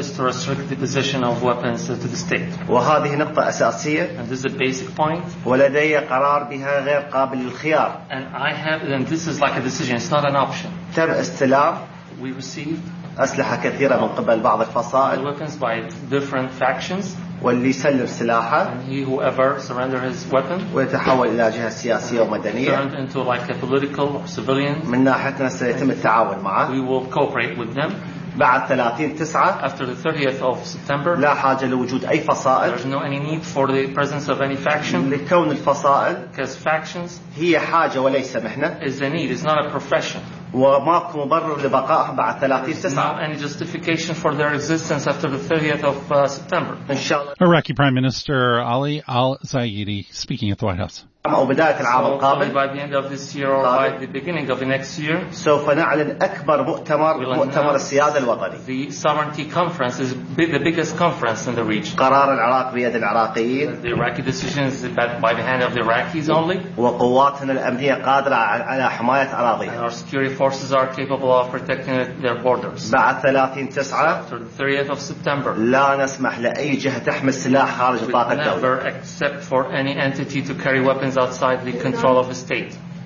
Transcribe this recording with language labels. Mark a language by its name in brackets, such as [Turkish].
[English] is to restrict the possession of weapons to the state. [Arabic] وهذه نقطة أساسية, [English] and this is a basic point. [Arabic] ولدي قرار بها غير قابل للخيار, [English] and I have, and this is like a decision, it's not an option. [Arabic] تم استلام, [English] we received [Arabic] أسلحة كثيرة من قبل بعض الفصائل, [English] weapons by different factions. [Arabic] واللي يسلم سلاحه, [English] he whoever surrender his weapon, [Arabic] ويتحول إلى جهة سياسية ومدنية, [English] turned into like a political or civilian. [Arabic] من ناحيتنا سيتم التعاون معه, [English] we will cooperate with them. [Arabic] بعد 30/9, [English] after the 30th of September, [Arabic] لا حاجة لوجود أي فصائل, [English] there's no any need for the presence of any faction. [Arabic] لكون الفصائل, [English] because factions, [Arabic] هي حاجة وليس مهنة, [English] is a need, it's not a profession. [Arabic] وماكو مبرر لبقائه بعد 30/9. [English] There's not any justification for their existence after the 30th of September. Inshallah. Iraqi Prime Minister Ali al-Zayedi speaking at the White House. [Arabic] أو بداية العام القادم. [English] By the end of this year or by the beginning of the next year. [Arabic] سوف نعلن أكبر مؤتمر مؤتمر السيادة الوطني. [English] The sovereignty conference is the biggest conference in the region. [Arabic] قرار العراق بيد العراقيين. [English] The Iraqi decision is by the hand of the Iraqis only. [Arabic] وقواتنا الأمنية قادرة على حماية أراضيها. [English] And our security forces are capable of protecting their borders. [Arabic] بعد 30/9. [English] After the 30th of September. [Arabic] لا نسمح لأي جهة تحمل سلاح خارج نطاق الدولة. [English] We never accept for any entity to carry weapons outside the control of the state.